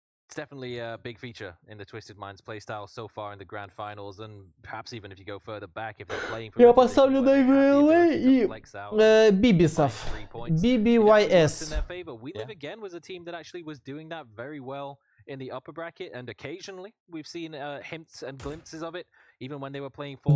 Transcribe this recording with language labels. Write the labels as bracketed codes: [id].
[en] It's definitely a big feature in the Twisted Minds playstyle so far in the grand finals, and perhaps even if you go further back, if they're playing from... [ru] Я поставлю на VLA и Бибисов. BBYS. [en] We Live Again was a team that actually was doing that very well in the upper bracket, and occasionally we've seen hints and glimpses of it, even when they were playing 4.